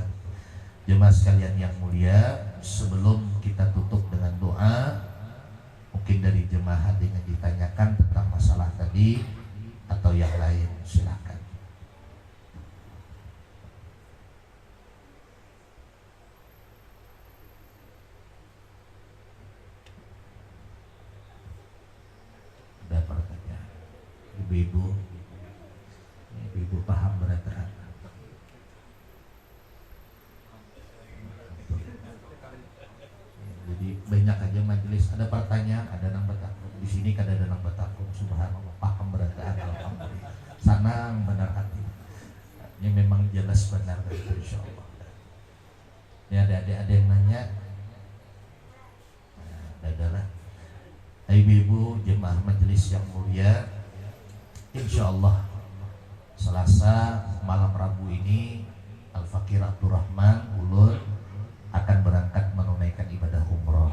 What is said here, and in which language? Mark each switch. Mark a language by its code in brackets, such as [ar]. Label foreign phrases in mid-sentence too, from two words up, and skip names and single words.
[id] Jemaah sekalian yang mulia, sebelum kita tutup dengan doa, mungkin dari jemaah ada yang ditanyakan tentang masalah tadi atau yang lain, silakan. Ada pertanyaan? [bjn] Ibu-ibu paham berataan. Jadi banyak aja majelis, ada pertanyaan, ada nang betakum. Di sini kada ada nang betakum. Subhanallah, paham berataan. Alhamdulillah. Sanang benar hati. Ini memang jelas benar dari insyaallah. [id] Ini ada yang nanya. Adalah ibu-ibu jemaah majelis yang mulia, insyaallah Selasa malam Rabu ini Al-Fakir Abdurrahman Ulur akan berangkat menunaikan ibadah umroh.